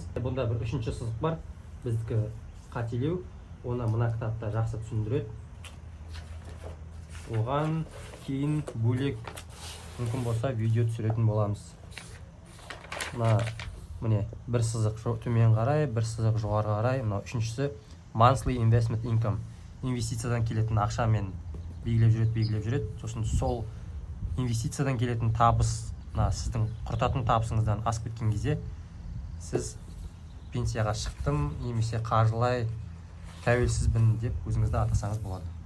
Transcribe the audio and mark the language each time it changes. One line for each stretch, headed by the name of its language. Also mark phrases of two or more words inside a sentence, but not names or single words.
Kazakh: Бұнда бір үшінші сызық бар, біздікі қателеу. Оны мына кітапта жақсы түсіндіреді. Оған кейін бөлек мүмкін болса видео түсіретін боламыз. Міне бір сызық төмен қарай, бір сызық жоғары қарай. Мына үшіншісі
English: monthly investment income.
Kazakh: Инвестициядан келетін ақшамен белгілеп жүреді. Сосын сол инвестициядан келетін табыс, сіздің құртатын табысыңыздан асып кеткен кезде сіз пенсияға шықтым немесе қаржылай тәуелсізбін деп өзіңізді атасаңыз болады.